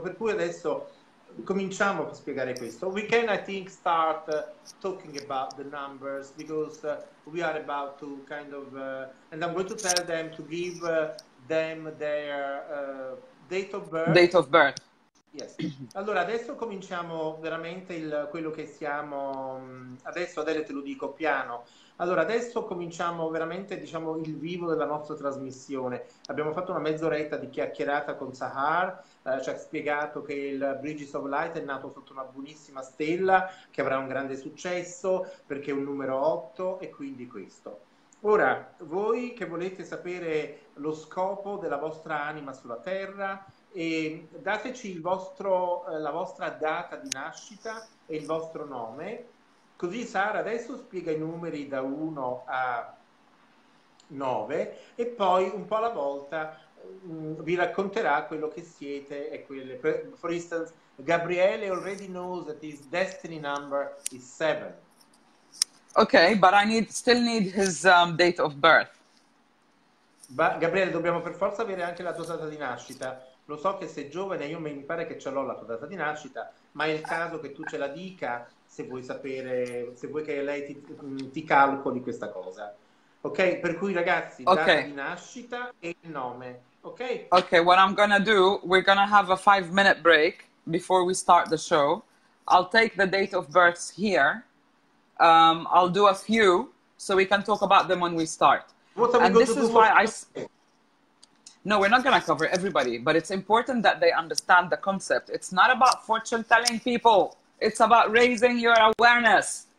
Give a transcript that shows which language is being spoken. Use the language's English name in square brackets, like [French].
[Italian] Per cui adesso cominciamo a spiegare questo. [English] We can, I think, start talking about the numbers because we are about to kind of, and I'm going to tell them to give them their date of birth. Date of birth. Yes. [Italian] Allora adesso cominciamo veramente quello che siamo adesso. Adele, te lo dico piano. Allora adesso cominciamo veramente, diciamo, il vivo della nostra trasmissione. Abbiamo fatto una mezz'oretta di chiacchierata con Sahar, ci ha spiegato che il Bridges of Light è nato sotto una buonissima stella che avrà un grande successo perché è un numero 8 e quindi questo. Ora, voi che volete sapere lo scopo della vostra anima sulla Terra, e dateci la vostra data di nascita e il vostro nome, così Sara adesso spiega i numeri da 1 a 9 e poi un po' alla volta vi racconterà quello che siete e quelle. [English] For instance, Gabriele already knows that his destiny number is 7. Okay, but I still need his date of birth. [Italian] Gabriele, dobbiamo per forza avere anche la tua data di nascita. Lo so che sei giovane, io mi pare che ce l'ho la tua data di nascita, ma è il caso che tu ce la dica se vuoi sapere, se vuoi che lei ti calcoli questa cosa. Ok? Per cui ragazzi, data di nascita e il nome. Ok? [English] Ok, what I'm gonna do, we're gonna have a 5-minute break before we start the show. I'll take the date of births here. I'll do a few so we can talk about them when we start. And this is why No, we're not going to cover everybody, but it's important that they understand the concept. It's not about fortune telling people. It's about raising your awareness.